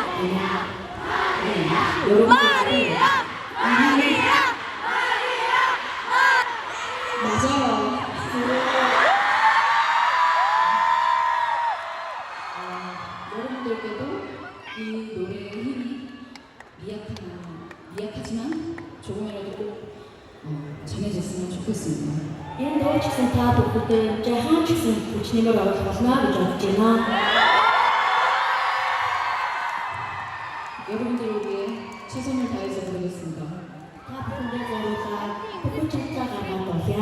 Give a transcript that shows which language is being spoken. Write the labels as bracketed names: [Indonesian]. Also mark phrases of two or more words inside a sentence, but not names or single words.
[Korean] 여러분들이 맞아요. 여러분 미약하지만 조금이라도 꼭 전해졌으면 좋겠습니다. [Mongolian] Энэ дуу ч гэсэн та бүхэнд жаахан ч гэсэн хүчнэмээр оруулах болно гэж бодож байна. [Korean] 여러분들을 위해 최선을 다해서 부르겠습니다. [Mongolian] Та бүхэндээ зориулаад бүхэн чадлаа гаргаад болъё.